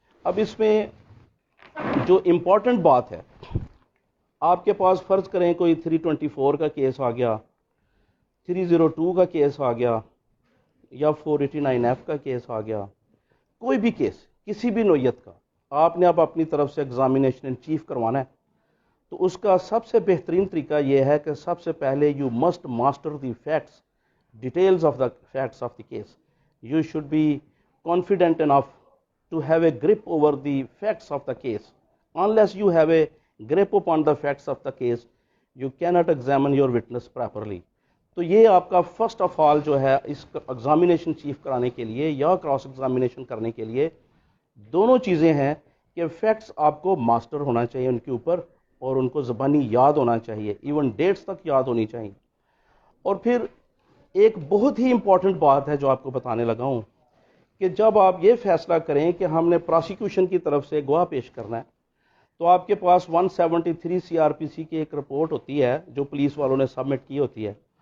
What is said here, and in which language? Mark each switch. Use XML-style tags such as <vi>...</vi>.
<ur>اب اس میں جو امپورٹنٹ بات ہے، آپ کے پاس فرض کریں کوئی 324 کا کیس آ گیا، 302 کا کیس آ گیا، یا 489F کا کیس آ گیا، کوئی بھی کیس کسی بھی نوعیت کا آپ نے اب اپنی طرف سے ایگزامینیشن چیف کروانا ہے، تو اس کا سب سے بہترین طریقہ یہ ہے کہ سب سے پہلے</ur> <en>You must master the facts, details of the facts of the case. You should be confident enough to have a grip over the facts of the case. unless you have a grip upon the facts of the case, you cannot examine your witness properly.</en> <ur>تو یہ آپ کا first of all جو ہے اس examination chief کرانے کے لیے یا کراس ایگزامینیشن کرنے کے لیے دونوں چیزیں ہیں کہ فیکٹس آپ کو ماسٹر ہونا چاہیے ان کے اوپر، اور ان کو زبانی یاد ہونا چاہیے، ایون ڈیٹس تک یاد ہونی چاہیے. اور پھر ایک بہت ہی امپورٹنٹ بات ہے جو آپ کو بتانے لگا ہوں کہ جب آپ یہ فیصلہ کریں کہ ہم نے پراسیکیوشن کی طرف سے گواہ پیش کرنا ہے، تو آپ کے پاس 173 CRPC کی ایک رپورٹ ہوتی ہے جو پولیس والوں نے سبمٹ کی ہوتی ہے.</ur>